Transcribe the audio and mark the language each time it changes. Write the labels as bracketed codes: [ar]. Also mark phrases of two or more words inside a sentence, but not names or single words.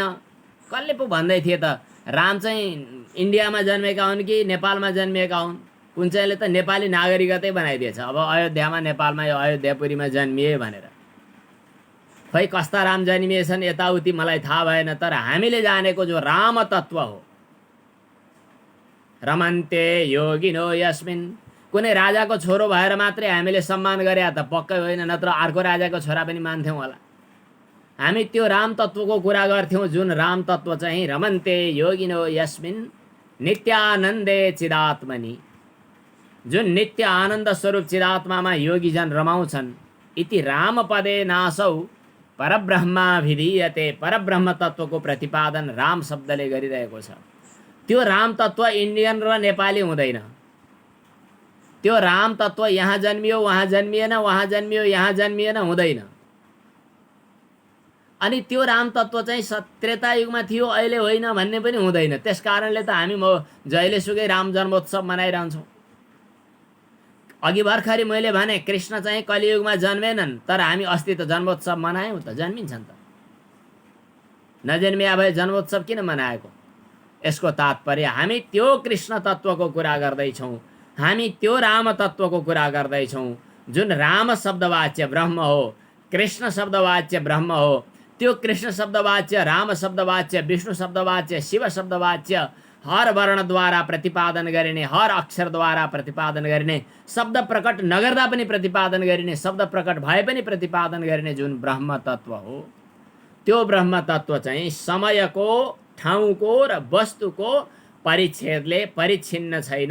[ne] कसले पो भन्दै थिए त राम चाहिँ इन्डियामा जन्मेका हुन् कि नेपालमा जन्मिएका हुन्? कुन चाहिँले त नेपाली नागरिकतै बनाइदिएछ। अब अयोध्यामा नेपालमा यो अयोध्यापुरीमा जन्मिए भनेर। खै कस्ता राम जन्मिएछन् यताउति मलाई थाहा भएन। तर हामीले जानेको जो राम तत्त्व हो, [sa] रमन्ते योगिनो यस्मिन्, [ne] कुनै राजाको छोरो भएर मात्रै हामीले सम्मान गरे त पक्कै होइन, नत्र अर्को राजाको छोरा पनि मान्थ्यौँ होला। हामी त्यो राम तत्त्वको कुरा गर्थ्यौँ जुन राम तत्त्व चाहिँ [sa] रमन्ते योगिनो यस्मिन् नित्यानन्दे चिदात्मनि, [ne] जुन नित्य आनन्द स्वरूप चिदात्मामा योगीजन रमाउँछन्। [sa] इति राम पदे नासौ परब्रह्माभिधीयते, [ne] परब्रह्म तत्त्वको प्रतिपादन राम शब्दले गरिरहेको छ। त्यो राम तत्त्व इन्डियन र नेपाली हुँदैन। त्यो राम तत्त्व यहाँ जन्मियो वहाँ जन्मिएन, वहाँ जन्मियो यहाँ जन्मिएन हुँदैन। अनि त्यो राम तत्त्व चाहिँ त्रेता युगमा थियो अहिले होइन भन्ने पनि हुँदैन। त्यस कारणले त हामी जहिलेसुकै राम जन्मोत्सव मनाइरहन्छौँ। अघि भर्खरै मैले भने कृष्ण चाहिँ कलियुगमा जन्मेनन्, तर हामी अस्ति त जन्मोत्सव मनायौँ त, जन्मिन्छन् त। नजन्मिया भए जन्मोत्सव किन मनाएको? यसको तात्पर्य हामी त्यो कृष्ण तत्त्वको कुरा गर्दैछौँ, हामी त्यो राम तत्त्वको कुरा गर्दैछौँ जुन राम शब्दवाच्य ब्रह्म हो, कृष्ण शब्दवाच्य ब्रह्म हो। त्यो कृष्ण शब्दवाच्य, राम शब्दवाच्य, विष्णु शब्दवाच्य, शिव शब्दवाच्य हर वर्णद्वारा प्रतिपादन गरिने, हर अक्षरद्वारा प्रतिपादन गरिने, शब्द प्रकट नगर्दा पनि प्रतिपादन गरिने, शब्द प्रकट भए पनि प्रतिपादन गरिने जुन ब्रह्म तत्त्व हो, त्यो ब्रह्म तत्त्व चाहिँ समयको, ठाउँको र वस्तुको परिच्छेदले परिच्छिन्न छैन।